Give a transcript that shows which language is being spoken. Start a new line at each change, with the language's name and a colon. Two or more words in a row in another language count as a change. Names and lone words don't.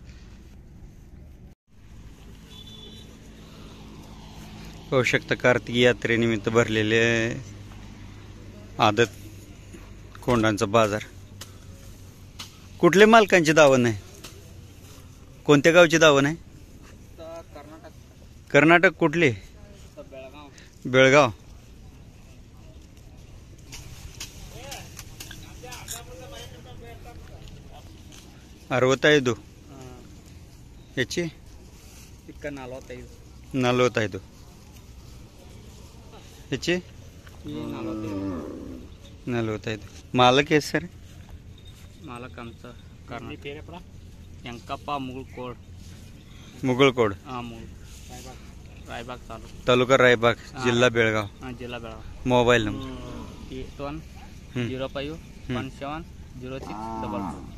Marathi: पाहू शकता कार्तिकी यात्रेनिमित्त भरलेले आदत खोंडांचा बाजार. कुठल्या मालकांची दावण आहे? कोणत्या गावची दावण आहे? कर्नाटक. कुठले? बेळगाव.
Kannada: ಅರವತ್ತೈದು. ಹೆಚ್ಚಿ 45. ಹೆಚ್ಚಿ 45. ಮಾಲಕ್ ಎಷ್ಟು ಸರ್?
Marathi: मालक आमचा यंकप्पा मुगळकोड. रायबाग तालुका रायबाग, जिल्हा बेळगाव. जिल्हा बेळगाव.
English: mobile number
Marathi: 81 05 17 06